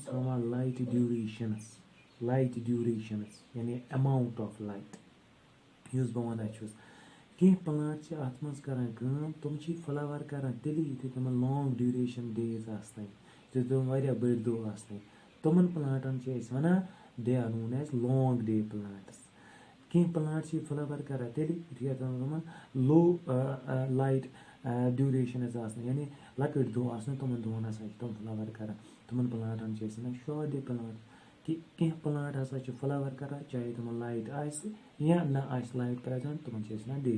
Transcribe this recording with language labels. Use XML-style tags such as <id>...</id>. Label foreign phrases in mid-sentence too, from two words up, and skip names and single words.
<ks>ہاوان</ks> <en>light durations</en> <ks>یعنی</ks> <en>amount of light</en> <ks>یُس بہٕ وَنان چھُس کینٛہہ پٕلانٛٹ چھِ اَتھ منٛز کَران کٲم تِم چھِ فٕلاوَر کَران تیٚلی یُتھُے تِمَن</ks> <en>long duration days</en> <ks>آسنَے یُتھُے تِم واریاہ بٔڑۍ دۄہ آسنَے تِمَن پٕلانٛٹَن چھِ أسۍ وَنان</ks> <en>they are known as long day plants</en> <ks>کینٛہہ پٕلانٛٹ چھِ فٕلاوَر کَران تیٚلہِ یُتھُے تِمَن</ks> <en>low light durations</en> <ks>آسنہٕ یعنی لۄکٕٹۍ دۄہ آسنہٕ تِمَن دۄہَن ہسا چھِ تِم فٕلاوَر کَران تِمَن پٕلانٛٹَن چھِ أسۍ وَنان</ks> <en>short day plant</en> <ks>کہِ کینٛہہ پٕلانٛٹ ہسا چھِ فٕلاوَر کَران چاہے تِمَن لایٹ آسہِ یا نہ آسہِ</ks> <en>light present</en> <ks>تِمَن چھِ أسۍ وَنان ڈے</ks>